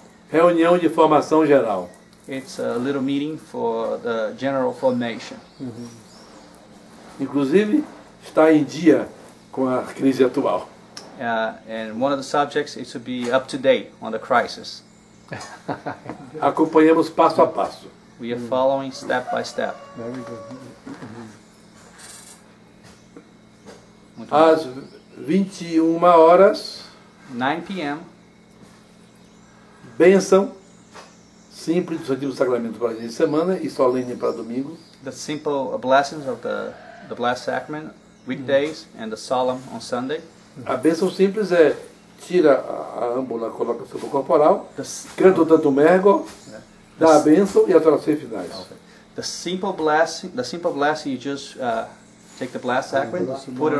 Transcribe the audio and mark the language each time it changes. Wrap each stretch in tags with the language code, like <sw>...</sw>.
<pt>reunião de formação geral.</pt> <en>It's a little meeting for the general formation.</en> <pt>Inclusive, está em dia com a crise atual.</pt> <en>And one of the subjects is to be up to date on the crisis.</en> <pt>Acompanhamos passo a passo.</pt> <en>We are following step by step. Very good.</en> <pt>Muito bom. Às 21h,</pt> <en>9 p.m.</en> <pt>bênção simples do Santíssimo Sacramento para dia de semana e solene para domingo.</pt> <en>The simple blessings of the Blessed Sacrament, weekdays, and the solemn on Sunday.</en> <pt>A bênção simples é tira a âmbula, coloca sobre o corporal,</pt> <en>The, s-</en> <pt>canta o tanto mergo, dá a bênção e as orações finais.</pt> <en>the simple blessing, you just take the Blessed Sacrament, put it</en>